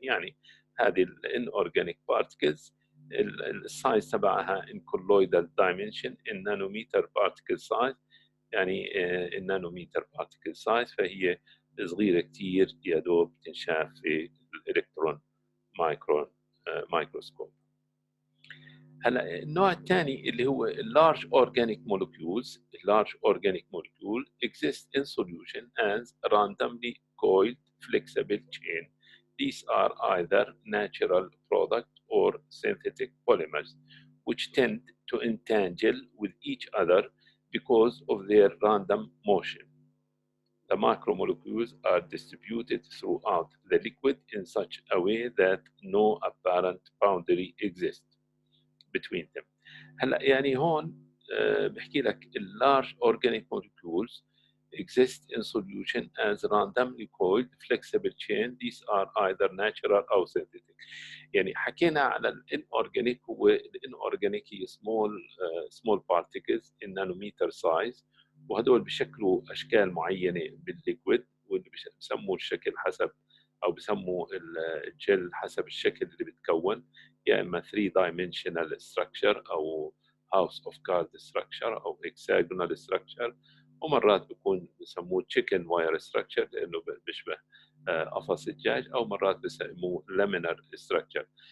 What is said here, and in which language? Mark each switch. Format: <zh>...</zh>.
<ar>يعني هذه الانورجانيك particles السايز تبعها</ar> <en>in colloidal dimension in nanometer particle size،</en> <ar>يعني النانوميتر</ar> <en>particle size،</en> <ar>فهي صغيره كتير يا دوب تنشاف في الالكترون مايكروسكوب. هلا النوع الثاني اللي هو اللارج اورجانيك مولكيولز.</ar> <en>اللارج organic molecule exist in solution as randomly coiled flexible chain. These are either natural product or synthetic polymers which tend to entangle with each other because of their random motion. The macromolecules are distributed throughout the liquid in such a way that no apparent boundary exists between them.</en> <ar>هلا يعني هون بحكي لك</ar> <en>large organic molecules exist in solution as randomly coiled flexible chain. These are either natural أو synthetic.</en> <ar>يعني حكينا على الانورجانيك، هو الانورجانيك هي</ar> <en>small particles in nanometer size،</en> <ar>وهدول بيشكلوا اشكال معينه بالليكويد، واللي بسموه الشكل حسب او بسموا الجل حسب الشكل اللي بتكون، يا اما</ar> <en>3 dimensional structure</en> <ar>او</ar> <en>house of card structure</en> <ar>او</ar> <en>hexagonal structure،</en> <ar>ومرات بيكون بسموه</ar> <en>chicken wire structure</en> <ar>لانه بيشبه قفص الدجاج، او مرات بسموه</ar> <en>laminar structure.</en>